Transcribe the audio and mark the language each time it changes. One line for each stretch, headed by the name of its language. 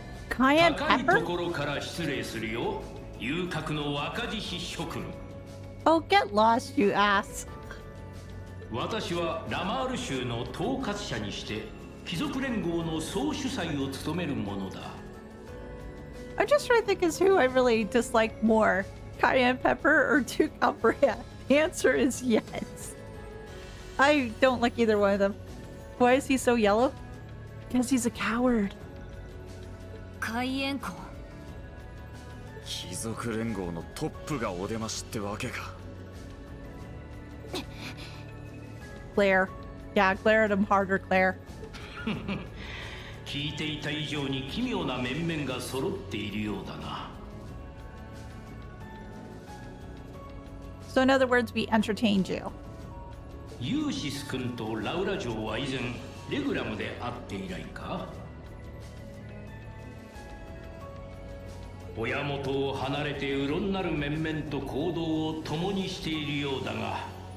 English: Cayenne
Japanese: 高い
English: pepper?
Japanese: ところから失礼するよ。遊郭の若獅子諸君。
English: Oh, get lost, you ass.
Japanese: 私はラマール州の統括者にして貴族連合の総主催を務める者だ。
English: I'm just trying to think as who I really dislike more, Cayenne pepper or Duke Albrand. The answer is yes. I don't like either one of them. Why is he so yellow? Because he's a coward.
Japanese: 海援校。貴族連合のトップがお出ましってわけか。
English: Claire. Yeah, glare at him harder, Claire.
Japanese: 聞いていた以上に奇妙な面々が揃っているようだな。
English: So in other words, we entertained you.
Japanese: ユーシス君とラウラ嬢は以前レグラムで会って以来か。親元を離れてうろんなる面々と行動を共にしているようだが。